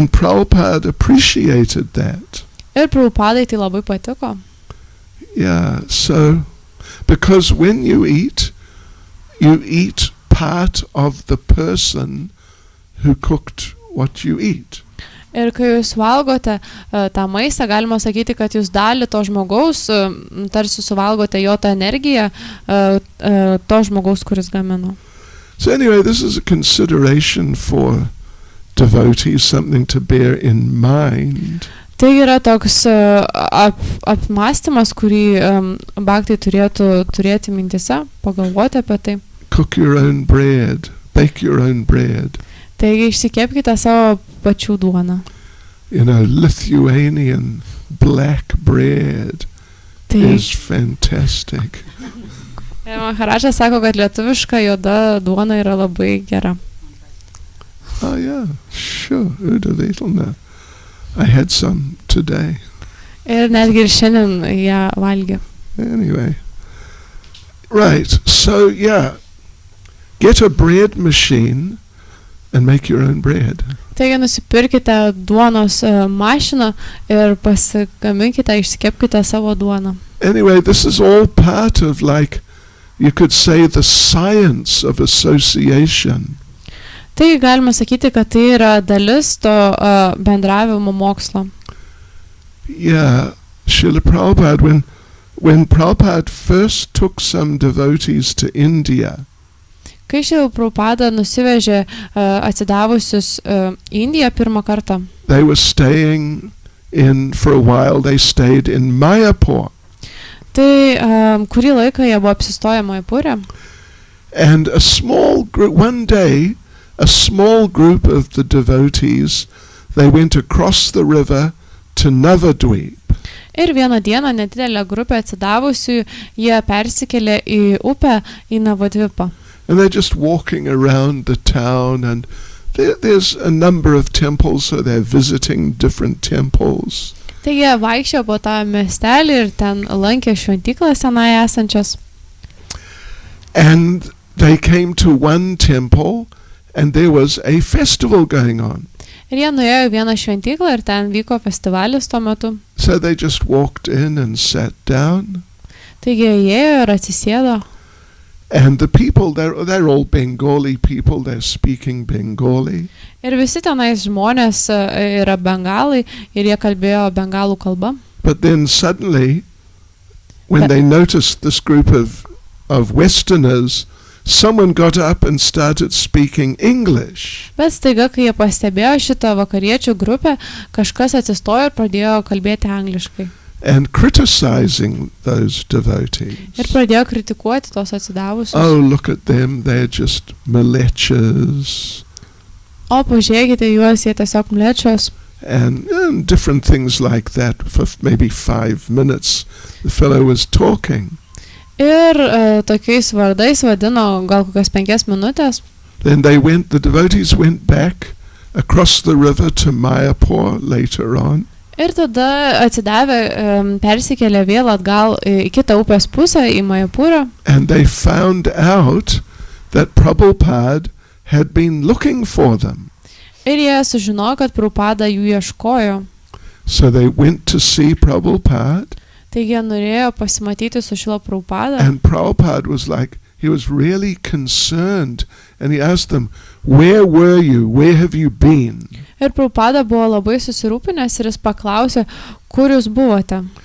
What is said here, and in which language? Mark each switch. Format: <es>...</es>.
<en>And Prabhupada appreciated that.</en> <lt>Ir Prabhupadai tai labai patiko.</lt> <en>Yeah, so because when you eat part of the person who cooked what you eat.</en> <lt>Ir kai jūs valgote tą maistą, galima sakyti, kad jūs dalį to žmogaus, tarsi suvalgote jo tą energiją, to žmogaus, kuris gamino.</lt> <en>So anyway, this is a consideration for devotees something to bear in mind.</en> <lt>Tai yra toks apmąstymas, kurį bhaktai turėtų turėti mintise, pagalvoti apie tai.</lt> <en>Cook your own bread, bake your own bread.</en> <lt>Taigi išsikepkite savo pačių duoną.</lt> <en>You know, Lithuanian black bread is fantastic.</en> <lt>Maharaja sako, kad lietuviška juoda duona yra labai gera.</lt> <en>Oh yeah, sure, Udavitalna. I had some today.</en> <lt>Ir netgi ir šiandien ją valgė.</lt> <en>Anyway. Right, so yeah, get a bread machine and make your own bread.</en> <lt>Taigi nusipirkite duonos mašiną ir pasigaminkite, išsikepkite savo duoną.</lt> <en>Anyway, this is all part of, like, you could say, the science of association.</en> <lt>Tai galima sakyti, kad tai yra dalis to bendravimo mokslo.</lt> <en>Yeah, Srila Prabhupada, when Prabhupada first took some devotees to India,</en> <lt>kai Srila Prabhupada nusivežė atsidavusius į Indiją pirmą kartą,</lt> <en>they were staying for a while, they stayed in Mayapur.</en> <lt>Tai kurį laiką jie buvo apsistoję Mayapure.</lt> <en>And a small group, one day, a small group of the devotees, they went across the river to Navadvip.</en> <lt>Ir vieną dieną nedidelė grupė atsidavusių, jie persikėlė į upę į Navadvipą.</lt> <en>And they're just walking around the town, and there's a number of temples, so they're visiting different temples.</en> <lt>Taigi jie vaikščiojo po tą miestelį ir ten lankė šventyklas tenai esančias.</lt> <en>And they came to one temple, and there was a festival going on.</en> <lt>Ir jie nuėjo į vieną šventyklą ir ten vyko festivalis tuo metu.</lt> <en>So they just walked in and sat down.</en> <lt>Taigi jie ėjo ir atsisėdo.</lt> <en>And the people, they're all Bengali people, they're speaking Bengali.</en> <lt>Ir visi tenais žmonės yra bengalai ir jie kalbėjo bengalų kalbą.</lt> <en>But then suddenly, when they noticed this group of Westerners, someone got up and started speaking English.</en> <lt>Bet staiga, kai jie pastebėjo šitą vakariečių grupę, kažkas atsistojo ir pradėjo kalbėti angliškai.</lt> <en>And criticizing those devotees.</en> <lt>Ir pradėjo kritikuoti tos atsidavusius.</lt> <en>Oh, look at them, they're just mlechas.</en> <lt>O, pažiūrėkite juos, jie tiesiog mlečos.</lt> <en>And different things like that. For maybe 5 minutes, the fellow was talking.</en> <lt>Ir tokiais vardais vadino gal kokias 5 minutės.</lt> <en>Then the devotees went back across the river to Mayapur later on.</en> <lt>Ir tada atsidavę persikėlė vėl atgal į kitą upės pusę, į Mayapurą.</lt> <en>And they found out that Prabhupada had been looking for them.</en> <lt>Ir jie sužinojo, kad Prabhupada jų ieškojo.</lt> <en>So they went to see Prabhupada.</en> <lt>Taigi jie norėjo pasimatyti su Šrila Prabhupada.</lt> <en>And Prabhupada was like, he was really concerned. And he asked them, where were you? Where have you been?</en> <lt>Ir Prabhupada buvo labai susirūpinęs ir jis paklausė, kur jūs buvote.</lt>